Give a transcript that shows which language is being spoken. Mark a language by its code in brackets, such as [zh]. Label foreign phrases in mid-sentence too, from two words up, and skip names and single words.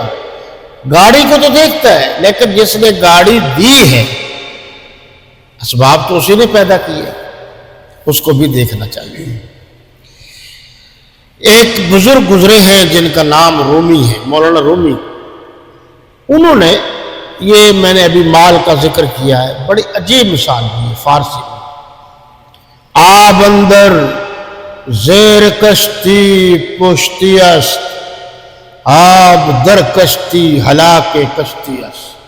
[ur] گاڑی کو تو دیکھتا ہے لیکن جس نے گاڑی دی ہے اسباب تو اسی نے پیدا کیے، اس کو بھی دیکھنا چاہیے. ایک بزرگ گزرے ہیں جن کا نام رومی ہے، مولانا رومی. انہوں نے یہ میں نے ابھی مال کا ذکر کیا ہے، بڑی عجیب مثال دی ہے فارسی میں. [fa] آب اندر زیر کشتی پشتی است، آب در کشتی ہلاک کشتی است.